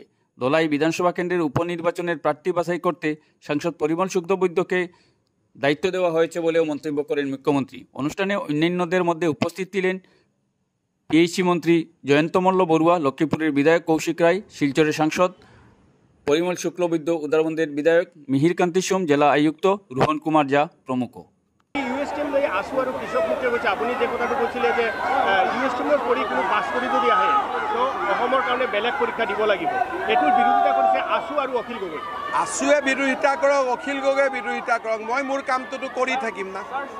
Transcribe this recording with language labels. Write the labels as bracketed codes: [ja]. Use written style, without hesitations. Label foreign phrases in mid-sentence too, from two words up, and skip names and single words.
[bn] ধলাই বিধানসভা কেন্দ্রের উপনির্বাচনের প্রার্থী বাছাই করতে সাংসদ পরিমল শুক্লবৈদ্যকে দায়িত্ব দেওয়া হয়েছে বলেও মন্তব্য করেন মুখ্যমন্ত্রী। অনুষ্ঠানে অন্যান্যদের মধ্যে উপস্থিত ছিলেন পিএইচি মন্ত্রী জয়ন্ত মল্ল বড়ুয়া, লক্ষ্মীপুরের বিধায়ক কৌশিক রায়, শিলচরের সাংসদ পরিমল শুক্লবৈদ্য, উদারবন্দের বিধায়ক মিহির কান্তি সোম, জেলা আয়ুক্ত রোহন কুমার ঝা প্রমুখ। [as] ইউএসটিএম লৈ আছো আৰু কৃষক মুক্তি কৈছে। আপুনি যে কথাটো কৈছিলে যে ইউএসটিএমৰ কৰি কোনো পাছ কৰি যদি আহে তো অসমৰ কাৰণে বেলেগ পৰীক্ষা দিব লাগিব, এইটোৰ বিৰোধিতা কৰিছে আছো আৰু অখিল গগৈ। আছুৱে বিৰোধিতা কৰক, অখিল গগৈ বিৰোধিতা কৰক, মই মোৰ কামটোতো কৰি থাকিম না।